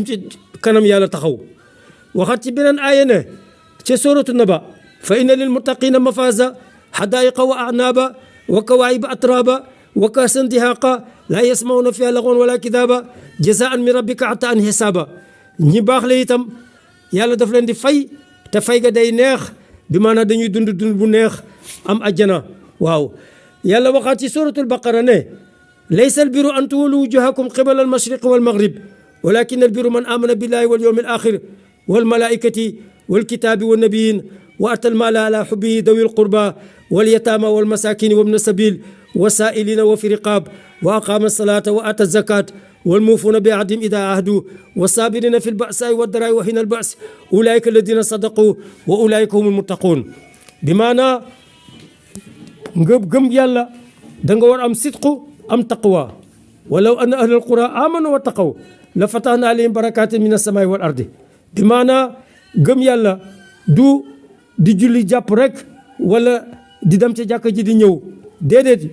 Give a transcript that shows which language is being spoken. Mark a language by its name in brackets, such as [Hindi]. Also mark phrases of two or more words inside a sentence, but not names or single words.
[Wolof] ci kanam yàlla taxaw waxat ci beneen aaya ne ca [Arabic] سورة النبأ فإن للمتقين مفازا حدائق وأعنابا وكواعب أترابا وكأسا دهاقا لا يسمعون فيها لغوا ولا كذابا جزاء من ربك عطاء حسابا [Wolof] ñi baax la itam yàlla daf leen di fay te fay ga day neex bi maanaam dañuy dund bu neex am ajjana waaw yàlla waxaat ci [Arabic] سورة البقرة ليس البر أن تولوا وجوهكم قبل المشرق والمغرب ولكن البر من آمن بالله واليوم الآخر والملائكة والكتاب والنبيين وآتى المال على حبه ذوي القربى واليتامى والمساكين وابن السبيل والسائلين وفي الرقاب وأقام الصلاة وآتى الزكاة والموفون بعهدهم إذا عاهدوا والصابرين في البأساء والضراء وحين البأس أولئك الذين صدقوا وأولئك هم المتقون بمعنى [Wolof] gëm yàlla da nga war am sidqu am taqwa [Arabic] ولو أن أهل القرى آمنوا واتقوا لفتحنا عليهم بركات من السماء والأرض [Wolof] bi maana gëm yàlla du di julli jàpp rek wala di dem ca jàkka ji di ñëw déedéet